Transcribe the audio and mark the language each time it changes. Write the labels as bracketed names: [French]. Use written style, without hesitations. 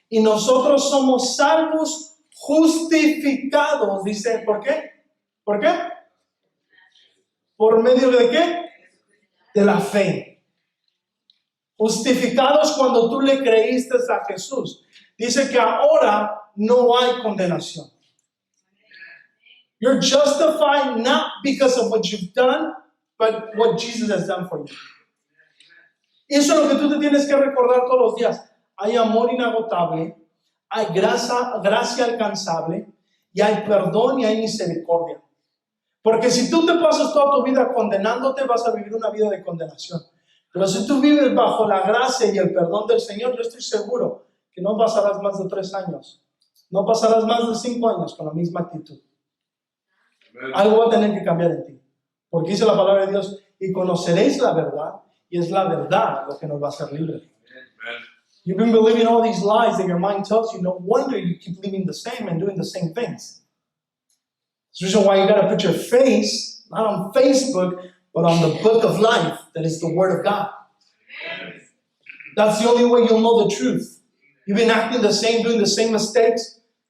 [Spanish] Y nosotros somos salvos, justificados, dice, ¿por qué? ¿Por qué? ¿Por medio de qué? De la fe. Justificados cuando tú le creíste a Jesús. Dice que ahora no hay condenación. [English] You're justified not because of what you've done, but what Jesus has done for you. [Spanish] Y eso es lo que tú te tienes que recordar todos los días. Hay amor inagotable, hay gracia alcanzable, y hay perdón y hay misericordia. Porque si tú te pasas toda tu vida condenándote, vas a vivir una vida de condenación. Pero si tú vives bajo la gracia y el perdón del Señor, yo estoy seguro que no pasarás más de 3 años. No pasarás más de 5 años con la misma actitud. Algo va a tener que cambiar en ti. Porque dice la palabra de Dios, y conoceréis la verdad, y es la verdad lo que nos va a hacer libres. [English] You've been believing all these lies that your mind tells you. No wonder you keep living the same and doing the same things. That's the reason why you got to put your face, not on Facebook, but on the book of life, that is the Word of God. That's the only way you'll know the truth. You've been acting the same, doing the same mistakes.